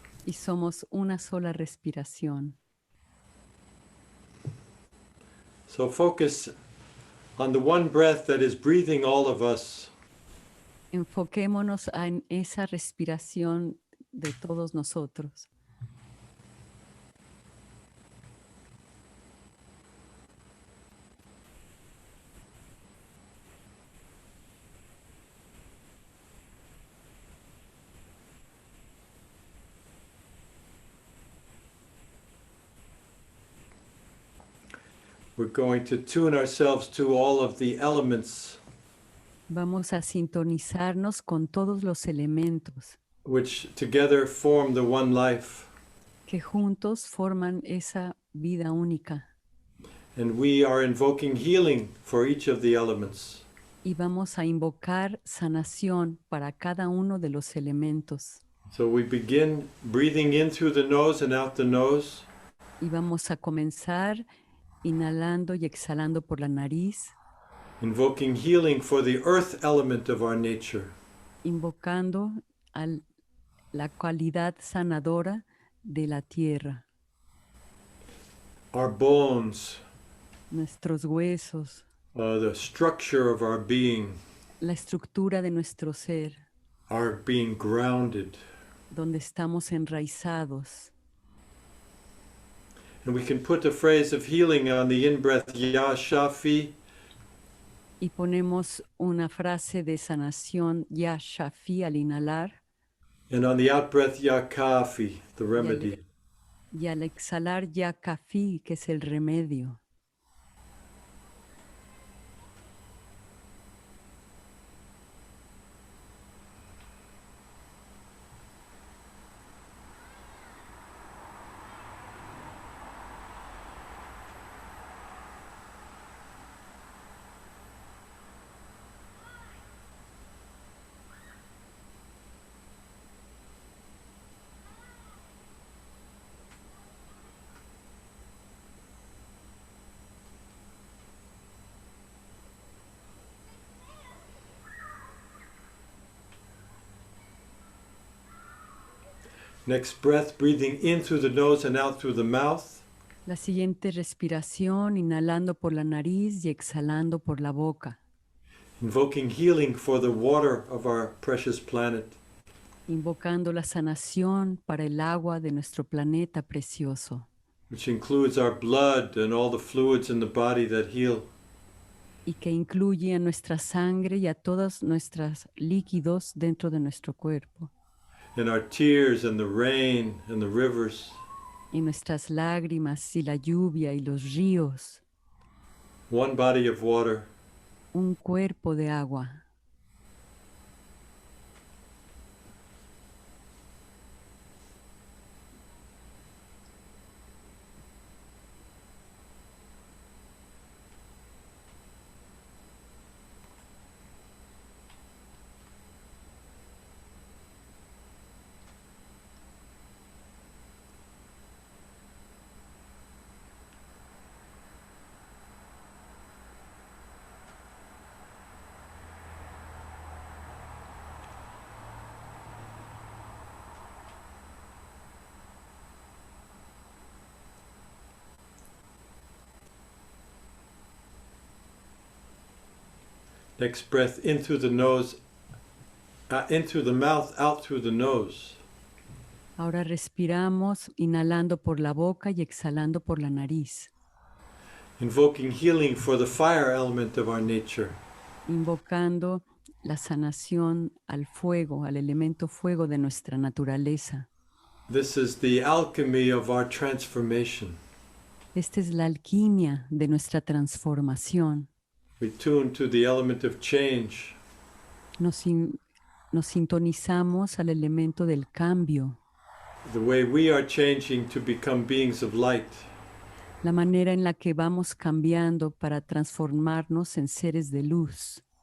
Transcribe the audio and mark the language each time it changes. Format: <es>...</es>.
<es>Y somos una sola respiración.</es> <en>So focus on the one breath that is breathing all of us.</en> <es>Enfoquémonos en esa respiración de todos nosotros.</es> <en>We're going to tune ourselves to all of the elements</en> <es>Vamos a sintonizarnos con todos los elementos</es> <en>which together form the one life.</en> <es>que juntos forman esa vida única.</es> <en>And we are invoking healing for each of the elements.</en> <es>Y vamos a invocar sanación para cada uno de los elementos.</es> <en>So we begin breathing in through the nose and out the nose.</en> <es>Y vamos a comenzar inhalando y exhalando por la nariz,</es> <en>Invoking healing for the earth element of our nature.</en> <es>invocando la cualidad sanadora de la tierra,</es> <en>Our bones,</en> <es>nuestros huesos,</es> <en>the structure of our being,</en> <es>la estructura de nuestro ser,</es> <en>are being grounded.</en> <es>donde estamos enraizados.</es> <en>And we can put a phrase of healing on the in-breath, Ya Shafi,</en> <es>Y ponemos una frase de sanación, Ya Shafi, al inhalar,</es> <en>and on the out-breath, Ya Kafi, the remedy.</en> <es>y al exhalar, Ya Kafi, que es el remedio.</es> <en>Next breath, breathing in through the nose and out through the mouth.</en> <es>La siguiente respiración, inhalando por la nariz y exhalando por la boca,</es> <en>Invoking healing for the water of our precious planet.</en> <es>invocando la sanación para el agua de nuestro planeta precioso,</es> <en>Which includes our blood and all the fluids in the body that heal.</en> <es>y que incluye a nuestra sangre y a todos nuestros líquidos dentro de nuestro cuerpo,</es> <en>And our tears and the rain and the rivers.</en> <es>y nuestras lágrimas y la lluvia y los ríos,</es> <en>One body of water.</en> <es>un cuerpo de agua.</es> <en>Next breath in through the nose, in through the mouth, out through the nose.</en> <es>Ahora respiramos inhalando por la boca y exhalando por la nariz,</es> <en>Invoking healing for the fire element of our nature.</en> <es>invocando la sanación al fuego, al elemento fuego de nuestra naturaleza.</es> <en>This is the alchemy of our transformation.</en> <es>Esta es la alquimia de nuestra transformación.</es> <en>We tune to the element of change.</en> <es>Nos sintonizamos al elemento del cambio,</es> <en>The way we are changing to become beings of light.</en> <es>la manera en la que vamos cambiando para transformarnos en seres de luz.</es>